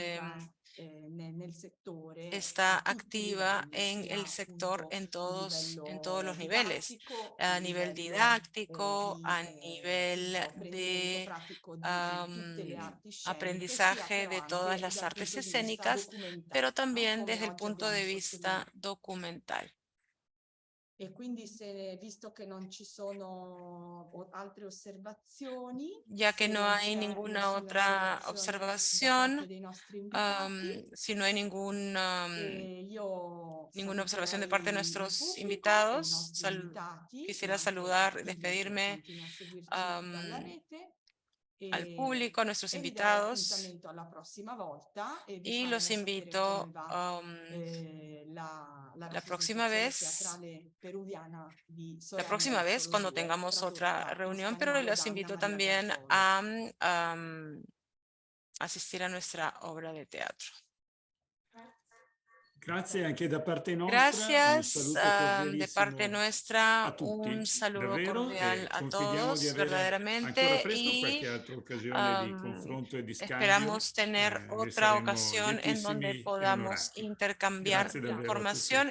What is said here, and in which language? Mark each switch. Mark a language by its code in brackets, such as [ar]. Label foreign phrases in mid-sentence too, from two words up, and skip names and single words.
[es] está activa en el sector en todos los niveles, a nivel didáctico, a nivel de aprendizaje de todas las artes escénicas, pero también desde el punto de vista documental. [it] E quindi visto che non ci sono altre osservazioni, [es] ya que no hay ninguna otra observación, si no hay ninguna observación de parte de nuestros invitados, quisiera saludar, despedirme al público, a nuestros invitados, y los invito la próxima vez cuando tengamos otra reunión, pero los invito también a asistir a nuestra obra de teatro. [it] Grazie anche da parte nostra. [es] Gracias de parte nuestra, un saludo cordial a todos, verdaderamente, y esperamos tener otra ocasión en donde podamos intercambiar información.